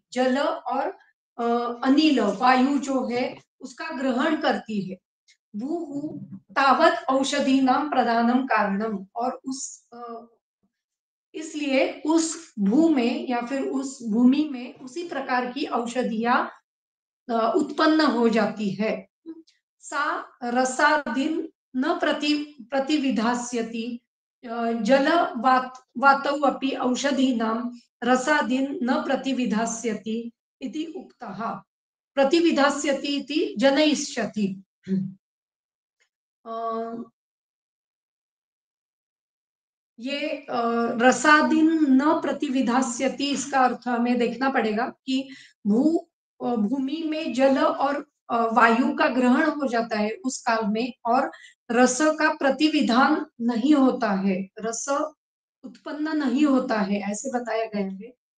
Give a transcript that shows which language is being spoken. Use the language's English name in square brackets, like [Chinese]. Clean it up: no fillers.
[Hindi] जल और अनिल वायु जो है उसका ग्रहण करती है। [Sanskrit] भूः तावत् औषधीनां प्रधानम कारणम, [Hindi] और इसलिए उस भू में या फिर उस भूमि में उसी प्रकार की औषधियां उत्पन्न हो जाती है। [Sanskrit] सा रसादीन न प्रतिविधास्यति। जल वातौ अपि औषधीनां रसादीन न प्रतिविधास्यति इति उक्तः। प्रतिविधास्यति इति जनयिष्यति। [Hindi] ये [Sanskrit] रसादीन न प्रतिविधास्यति, [Hindi] इसका अर्थ हमें देखना पड़ेगा कि भूमि में जल और वायु का ग्रहण हो जाता है उस काल में, और रस का प्रतिविधान नहीं होता है, रस उत्पन्न नहीं होता है, ऐसे बताया गया है।